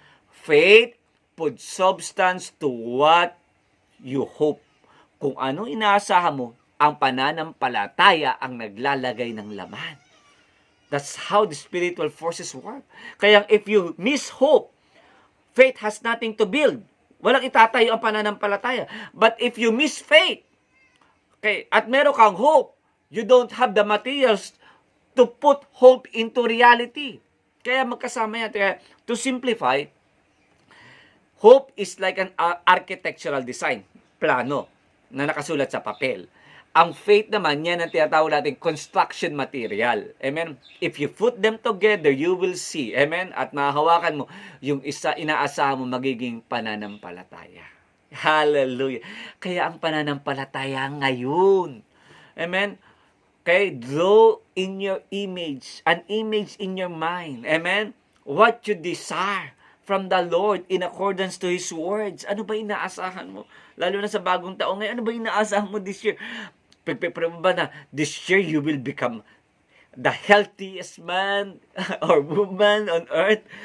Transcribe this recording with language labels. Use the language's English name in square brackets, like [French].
[English] Faith put substance to what you hope. [Filipino] Kung ano inaasahan mo, ang pananampalataya ang naglalagay ng laman. [English] That's how the spiritual forces work. [Filipino] Kaya [English] if you miss hope, faith has nothing to build. [Filipino] Walang itatayo ang pananampalataya. [English] But if you miss faith, okay, [Filipino] at meron kang hope, [English] you don't have the materials to put hope into reality. [Filipino] Kaya magkasama yan. Kaya, [English] to simplify, hope is like an architectural design, [Filipino] plano, na nakasulat sa papel. Ang faith naman, yan ang tinatawag natin construction material. Amen? [English] If you put them together, you will see. [Filipino] Amen? At mahahawakan mo, yung isa inaasahan mo magiging pananampalataya. Hallelujah. Kaya ang pananampalataya ngayon. Amen? Okay? [English] Draw in your image, an image in your mind. Amen? What you desire from the Lord in accordance to His words. [Filipino] Ano ba inaasahan mo? Lalo na sa bagong taon ngayon, ano ba inaasahan mo [English] this year? [Filipino] Pagpipray mo ba na [English] this year you will become the healthiest man or woman on earth?